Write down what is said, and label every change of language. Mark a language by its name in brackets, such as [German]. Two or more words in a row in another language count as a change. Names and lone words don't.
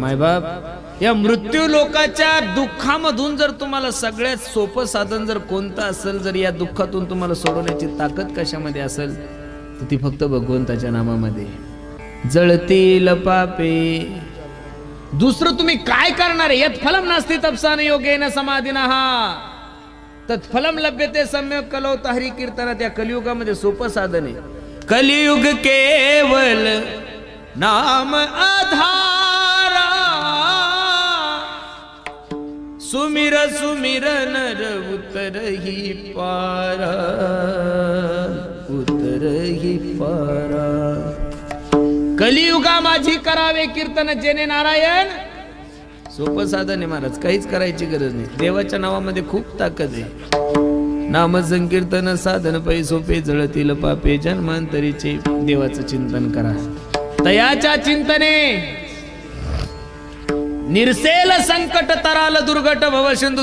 [Marathi] मायबाप, या मृत्यू लोकाच्या दुःखामधून जर तुम्हाला सगळ्यात सोपं साधन जर कोणतं असेल, जर या दुःखातून तुम्हाला सोडवण्याची ताकद कशामध्ये असेल तर ती फक्त भगवंताच्या नामामध्ये. जळतील पापे. दुसरं तुम्ही काय करणार आहे? [Sanskrit] यत् फलम नास्ति तपसान योगेन समाधिनः तत्फलम लभ्यते सम्यक कलो हरी कीर्तनात. [Marathi] या कलियुगामध्ये सोपं साधन आहे. [Awadhi] कलियुग केवल नाम आधारा, सुमिर सुमिर नर उतरही पारा, उतरही पारा. [Marathi] कलियुगा माझी करावे कीर्तन जेने नारायण. सोपं साधन आहे महाराज, काहीच करायची गरज नाही. देवाच्या नावामध्ये खूप ताकद आहे. नाम संकीर्तन साधन पै सोपे, जळतील पापे जन्मांतरीचे. देवाचं चिंतन करा. तयाच्या चिंतने निरसेल संकट, तराल दुर्घट भव सिंधू.